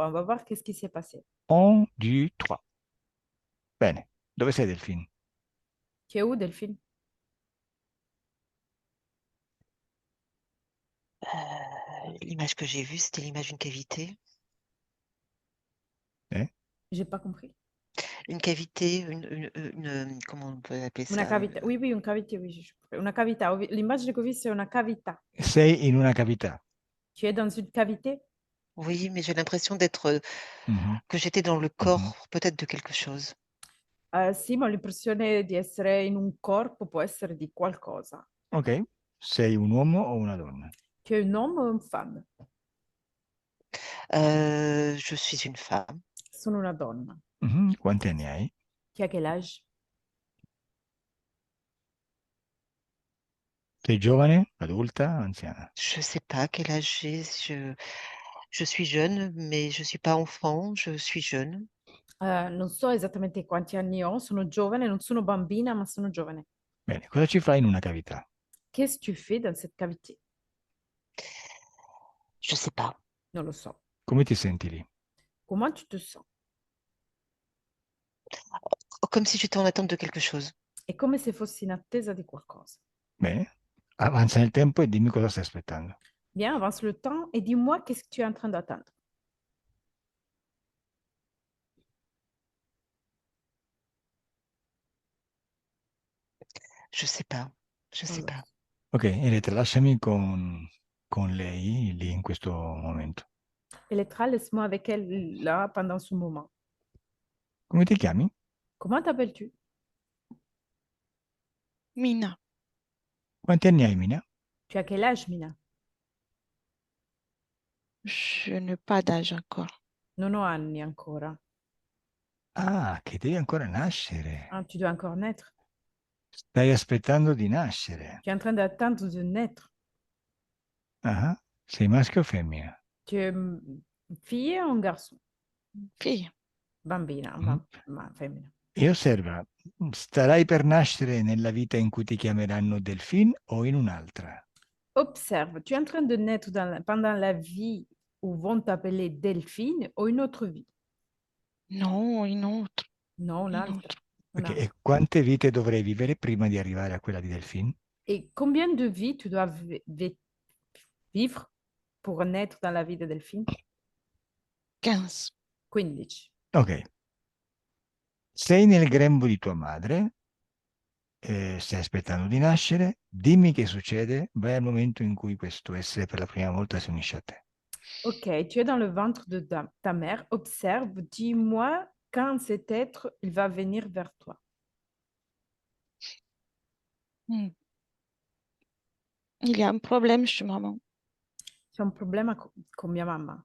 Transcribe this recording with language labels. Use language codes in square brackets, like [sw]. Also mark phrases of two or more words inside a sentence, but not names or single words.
[fr] On va voir qu'est-ce qui s'est passé. 1, 2, 3. [it] Bene, dove sei Delfine? [fr] Tu es où, Delphine? L'image que j'ai vue, c'était l'image d'une cavité. J'ai pas compris. Une cavité, comment on peut appeler [it] Una [fr] ça? cavità. Oui, oui, une cavité, oui. [it] Una cavità. L'immagine che ho visto è una cavità. Sei in una cavità. [fr] Tu es dans une cavité? Oui, mais j'ai l'impression d'être, Mhm, que j'étais dans le corps peut-être de quelque chose. [it] Sì, ma ho l'impressione di essere in un corpo, può essere di qualcosa. Ok, sei un uomo o una donna? [fr] Tu es un homme ou une femme? Je suis une femme. [it] Sono una donna. Mhm, quanti anni hai? [fr] Tu as quel âge? [it] Sei giovane, adulta, anziana? [fr] Je sais pas quel âge j'ai. Je suis jeune, mais je suis pas enfant. Je suis jeune. [it] Non so esattamente quanti anni ho, sono giovane, non sono bambina, ma sono giovane. Bene, cosa ci fai in una cavità? [fr] Qu'est-ce que tu fais dans cette cavité? Je sais pas. [it] Non lo so. Come ti senti lì? [fr] Comment tu te sens? Comme si j'étais en attente de quelque chose. [it] È come se fossi in attesa di qualcosa. Bene, avanza nel tempo e dimmi cosa stai aspettando. [fr] Bien, avance le temps et dis-moi qu'est-ce que tu es en train d'attendre. Je sais pas. Je [it] Non [fr] sais [it] lo [fr] pas. [it] so. Ok, Elettra, lasciami con lei lì in questo momento. [fr] Elettra, laisse-moi avec elle là pendant ce moment. [it] Come ti chiami? [fr] Comment t'appelles-tu? Mina, [it] Quanti anni hai, Mina? [fr] Tu as quel âge, Mina? je n'ai pas d'âge encore. [it] Non ho anni ancora. Ah, che devi ancora nascere. [fr] Ah, tu dois encore naître. [it] Stai aspettando di nascere. [fr] Tu es en train d'attendre de naître. [it] Ah, sei maschio o femmina? [fr] Tu es fille ou un garçon? Fille, [it] Bambina, Mm. ma femmina. E osserva, starai per nascere nella vita in cui ti chiameranno Delphine o in un'altra? [fr] Observe, tu es en train de naître pendant la vie où vont t'appeler Delphine ou une autre vie? non, une autre, Non, une [it] un'altra. [fr] autre. Ok, [it] Un'altra. e quante vite dovrei vivere prima di arrivare a quella di Delphine? [fr] Et combien de vies tu dois vivre pour naître dans la vie de Delphine? 15. [it] 15. Ok. Sei nel grembo di tua madre, stai aspettando di nascere, dimmi che succede, vai al momento in cui questo essere per la prima volta si unisce a te. [fr] Ok, tu es dans le ventre de ta mère. Observe, dis-moi quand cet être, il va venir vers toi. Hmm. Il y a un problème chez maman. [it] C'è un problema con mia mamma.